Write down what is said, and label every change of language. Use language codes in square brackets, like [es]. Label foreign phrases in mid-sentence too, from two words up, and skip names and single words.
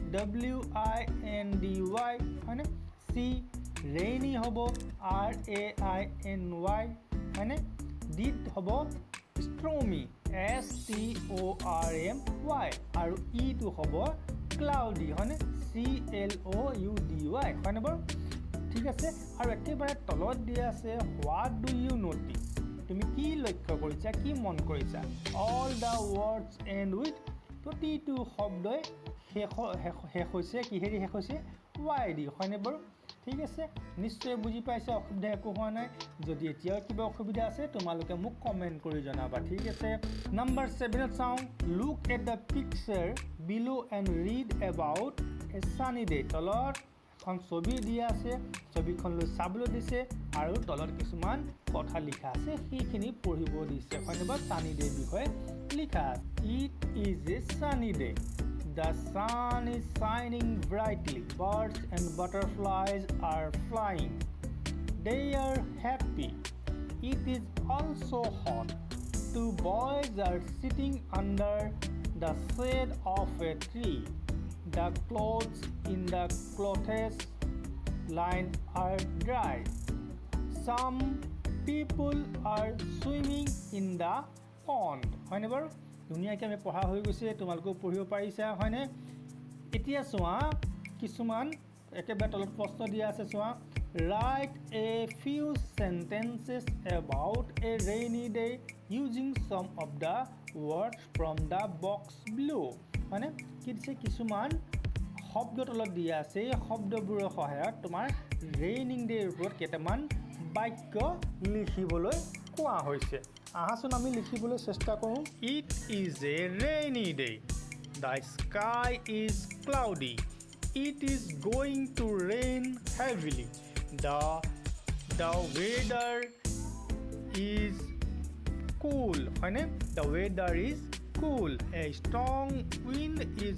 [as] WINDY হয়নে সি rainy হ'ব RAINY হয়নে ডি হ'ব [en] stormy STORMY [as] আৰু ই টো হ'ব cloudy হয়নে CLOUDY হয়নে বাৰু ঠিক আছে আৰু একেবাৰে তলত দিয়া আছে [en] what do you notice [as] তুমি কি লক্ষ্য কৰিছা কি মন কৰিছা [en] all the words end with [as] প্ৰতিটো শব্দই শেষ হৈছে কি হেৰি শেষ হৈছে y দি হয়নে বাৰু ঠিক আছে নিশ্চয় বুজি পাইছা অসুবিধা একো হোৱা নাই যদি এতিয়াও কিবা অসুবিধা আছে তোমালোকে মোক কমেন্ট কৰি জনাবা ঠিক আছে নাম্বাৰ 7 চাও [en] look at the picture below and read about a sunny day [as] তলত এখন ছবি দিয়া আছে ছবিখন লৈ চাবলৈ দিছে আৰু তলত কিছুমান কথা লিখা আছে সেইখিনি পঢ়িব দিছে হয়নে [en] sunny day [as] বিষয়ে লিখা [en] it is a sunny day the sun is shining brightly birds and butterflies are flying they are happy it is also hot two boys are sitting under the shade of a tree the clothes in the clothes line are dry some people are swimming in the pond [as] হয়নে বাৰু দুনিয়াকে আমি পঢ়া হৈ গৈছে তোমালোকে পঢ়িব পাৰিছা হয়নে এতিয়া সোৱা কিছুমান একেবাৰে তলত প্ৰশ্ন দিয়া আছে সোৱা [en] write a few sentences about a rainy day using some of the words from the box below [as] মানে কি দিছে কিছুমান শব্দ তলত দিয়া আছে এই শব্দবোৰৰ সহায়ত তোমাৰ [en] raining day [as] ওপৰত কেইটামান বাক্য লিখিবলৈ কোৱা হৈছে আহাচোন আমি লিখিবলৈ চেষ্টা কৰোঁ [en] it is a rainy day the sky is cloudy it is going to rain heavily the weather is cool [as] হয়নে [en] the weather is cool a strong wind is